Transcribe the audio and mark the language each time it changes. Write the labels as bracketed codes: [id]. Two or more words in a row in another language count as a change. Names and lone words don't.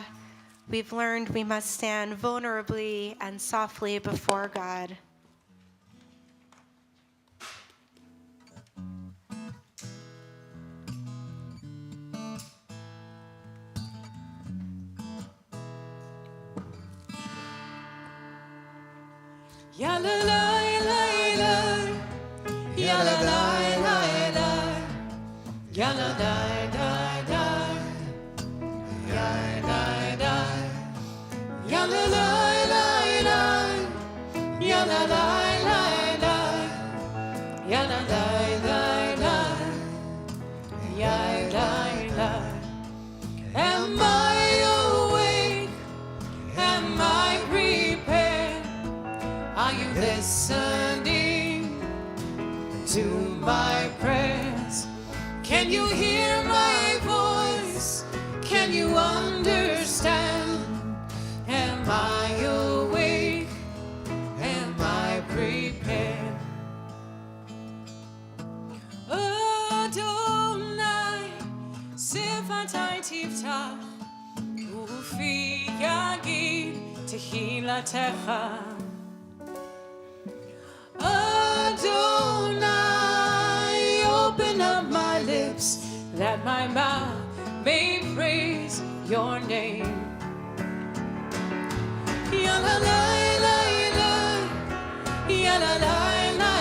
[en] We've learned we must stand vulnerably and softly before God. Ya la la la la, ya la la la la, ya la da da da, ya da da, ya la la la la, ya la la la la, ya la da da da, ya da da. Am I awake? Am I prepared? Are you listening to my prayers? Can you hear my voice? Can you understand? Am I awake? Am I prepared? [he] אֲדֹנָי שְׂפָתַי תִּפְתָּח וּפִי יַגִּיד תְּהִלָּתֶךָ. Adonai, [en] open up my lips that my mouth may praise your name. Ya la la la la, ya la la